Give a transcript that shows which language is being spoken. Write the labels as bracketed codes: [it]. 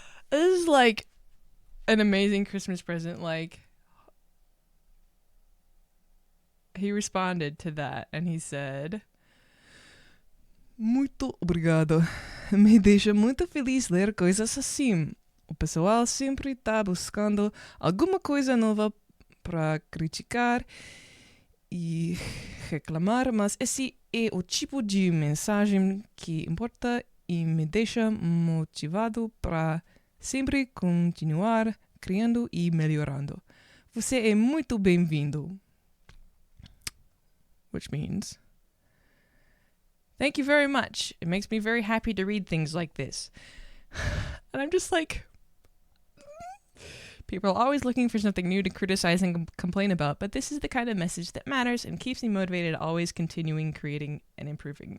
[en] This is like an amazing Christmas present. Like, he responded to that and he said, [pt] Muito obrigado. Me deixa muito feliz ler coisas assim. O pessoal sempre está buscando alguma coisa nova para criticar e reclamar, mas esse é o tipo de mensagem que importa e me deixa motivado para sempre continuar criando e melhorando. Você é muito bem-vindo. [en] Which means, thank you very much. It makes me very happy to read things like this. And I'm just like, people are always looking for something new to criticize and complain about, but this is the kind of message that matters and keeps me motivated, always continuing, creating, and improving.